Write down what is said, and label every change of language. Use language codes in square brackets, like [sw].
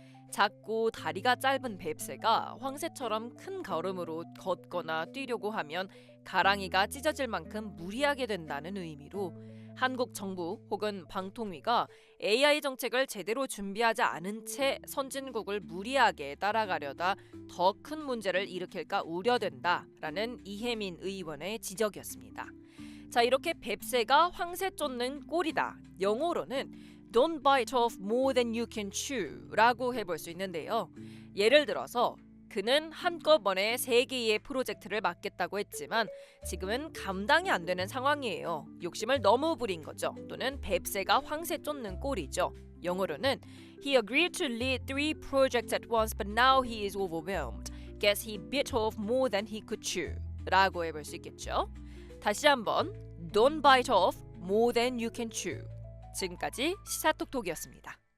[ko] 작고 다리가 짧은 뱁새가 황새처럼 큰 걸음으로 걷거나 뛰려고 하면 가랑이가 찢어질 만큼 무리하게 된다는 의미로 한국 정부 혹은 방통위가 AI 정책을 제대로 준비하지 않은 채 선진국을 무리하게 따라가려다 더 큰 문제를 일으킬까 우려된다라는 이혜민 의원의 지적이었습니다. 자, 이렇게 뱁새가 황새 쫓는 꼴이다. 영어로는 [en] Don't bite off more than you can chew라고 [ko] 해볼 수 있는데요. 예를 들어서 그는 한꺼번에 3개의 프로젝트를 맡겠다고 했지만 지금은 감당이 안 되는 상황이에요. 욕심을 너무 부린 거죠. 또는 뱁새가 황새 쫓는 꼴이죠. 영어로는 [en] He agreed to lead 3 projects at once, but now he is overwhelmed. Guess he bit off more than he could chew. [ko] 라고 해볼 수 있겠죠. 다시 한번 [en] Don't bite off more than you can chew. [ko] 지금까지 시사톡톡이었습니다.